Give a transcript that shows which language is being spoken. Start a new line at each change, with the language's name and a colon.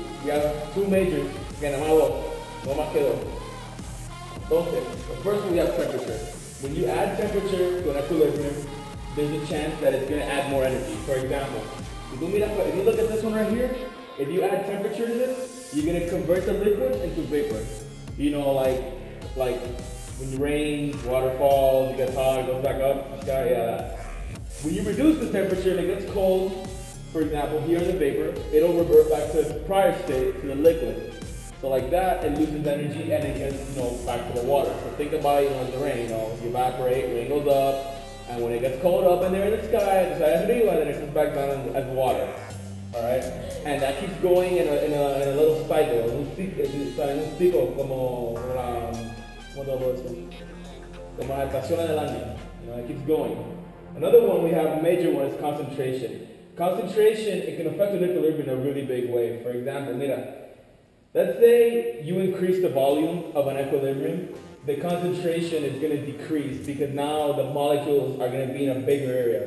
English: We have two majors,
Spanish: que nada más quedó.
English: Entonces, the first one we have temperature. When you add temperature to an equilibrium, there's a chance that it's going to add more energy. For example, if you look at this one right here, if you add temperature to this, you're going to convert the liquid into vapor. You know, like when it rains, water falls, it gets hot, it goes back up, sky, yeah. When you reduce the temperature and it gets cold, for example, here in the vapor, it'll revert back to its prior state, to the liquid. So like that, it loses energy and it gets, back to the water. So think about, the rain, you evaporate, rain goes up, and when it gets cold up in there in the sky, it decides to be, and then it comes back down as water. Alright? And that keeps going in a little cycle,
Spanish: en un ciclo ¿cómo te puedo decir? Como las estaciones del año.
English: You know, it keeps going. Another one we have, a major one, is concentration. Concentration, it can affect an equilibrium in a really big way. For example, mira, let's say you increase the volume of an equilibrium, the concentration is going to decrease because now the molecules are going to be in a bigger area.